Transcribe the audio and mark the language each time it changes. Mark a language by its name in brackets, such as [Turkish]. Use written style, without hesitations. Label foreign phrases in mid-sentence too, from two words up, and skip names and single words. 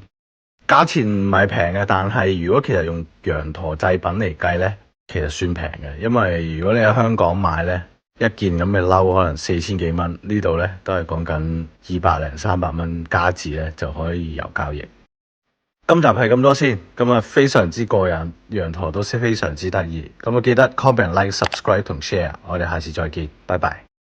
[Cantonese] 價錢唔係平嘅，但係如果其實用羊駝製品嚟計呢，其實算平嘅。因為如果你喺香港買呢，一件咁嘅褸可能4000幾蚊，呢度呢都係講緊200零300蚊加紙呢就可以有交易。今集係咁多先，咁啊非常之過癮，羊駝都非常之得意。咁啊記得 [English] comment、like、subscribe [Cantonese] 同 share，我哋下次再見，拜拜。